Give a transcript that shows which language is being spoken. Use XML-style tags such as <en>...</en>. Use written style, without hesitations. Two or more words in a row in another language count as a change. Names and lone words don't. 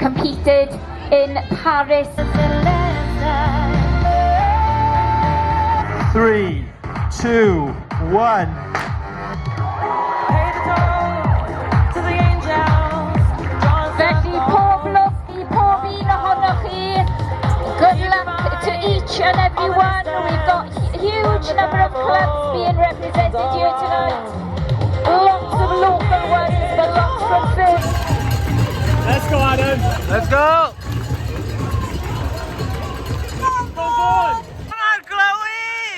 <en>Competed in Paris. 3, 2, 1.</en> <cy>Felly pob lwc i pob un ohonoch chi.</cy> <en>Good luck to each and every one. We've got a huge number of clubs being represented here tonight. Lots of local ones, but lots from Finn. Let's go, Adam. Let's go. Come on, Chloe.</en>